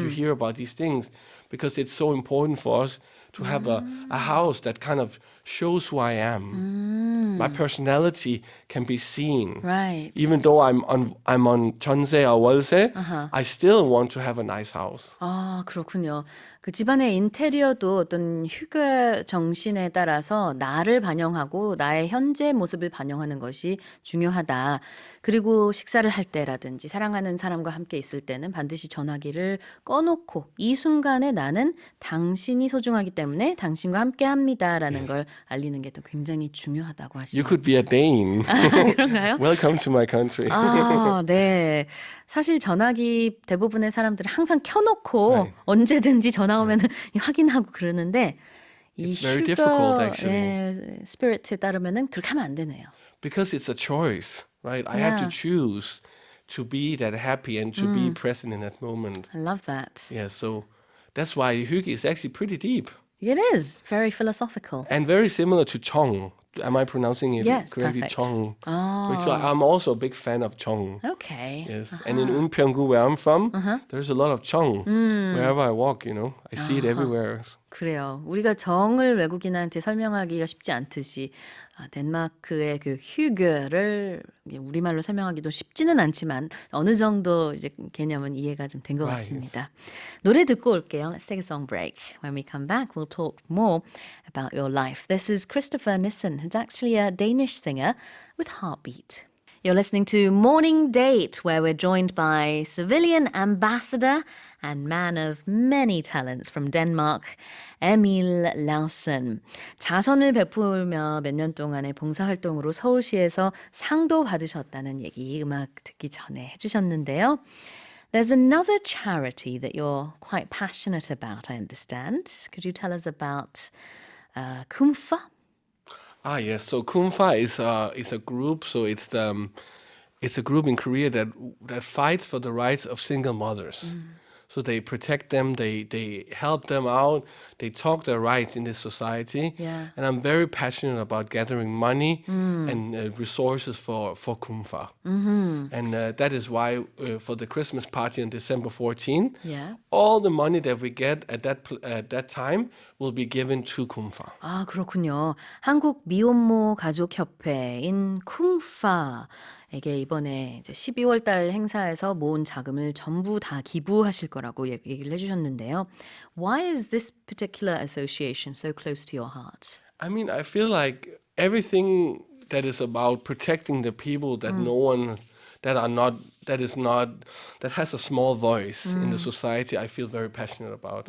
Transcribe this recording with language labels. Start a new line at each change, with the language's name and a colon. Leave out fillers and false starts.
English: You hear about these things because it's so important for us to have a house that kind of shows who I am. My personality can be seen. Right. Even though I'm on Chonse or Wolse, I still want to have a nice house.
Korean: 아, 그렇군요. 그 집안의 인테리어도 어떤 휴게 정신에 따라서 나를 반영하고 나의 현재 모습을 반영하는 것이 중요하다. 그리고 식사를 할 때라든지 사랑하는 사람과 함께 있을 때는 반드시 전화기를 꺼놓고 이 순간에 나는 당신이 소중하기 때문에 당신과 함께 합니다라는 걸 알리는 게 또 굉장히 중요하다고
English: You could be a Dane.
Korean: 그런가요?
English: Welcome to my country.
Korean: 아, 네. 사실 전화기 대부분의 사람들은 항상 켜놓고
English: Right.
Korean: 언제든지 전화 오면 확인하고 그러는데 이
English: It's very difficult, actually.
Korean: 휴가의 스피릿에 따르면은 그렇게 하면 안 되네요.
English: Because it's a choice, right? I have to Yeah. choose to be that happy and to be present in that moment. I love that. Yeah, so that's why hygge is actually pretty deep It is very philosophical. and very similar to Chong. Am I pronouncing it Yes, correctly? perfect. Chong. Oh. So I'm also a big fan of Chong. Okay. Yes, and in Unpyeonggu, where I'm from, there's a lot of Chong. Wherever I walk, I see it everywhere.
Korean: 그래요. 우리가 정을 외국인한테 설명하기가 쉽지 않듯이 덴마크의 그 휴게를 우리말로 설명하기도 쉽지는 않지만 어느 정도 이제 개념은 이해가 좀 된 것
English: Right,
Korean: 같습니다. 노래 듣고 올게요.
English: Let's take a song break. When we come back, we'll talk more about your life. This is Christopher Nissen, who's actually a Danish singer with Heartbeat. You're listening to Morning Date, where we're joined by civilian ambassador and man of many talents from Denmark, Emil Lausen.
Korean: 자선을 베풀며 몇 년 동안의 봉사활동으로 서울시에서 상도 받으셨다는 얘기 음악 듣기 전에 해주셨는데요.
English: There's another charity that you're quite passionate about, I understand. Could you tell us about Kumfa? Ah, yes. So Kumfa is a group. So it's a group in Korea that fights for the rights of single mothers. So they protect them. They help them out. They talk their rights in this society. Yeah. And I'm very passionate about gathering money and resources for Kumfa. And that is why for the Christmas party on December 14, Yeah. all the money that we get at that time will be given to Kumfa.
Korean: 아, 그렇군요. 한국 미혼모 가족협회인 쿵파에게 이번에 이제 12월 달 행사에서 모은 자금을 전부 다 기부하실 거라고 얘기를 해주셨는데요.
English: Why is this particular association so close to your heart? I mean, I feel like everything that is about protecting the people that no one that has a small voice in the society, I feel very passionate about.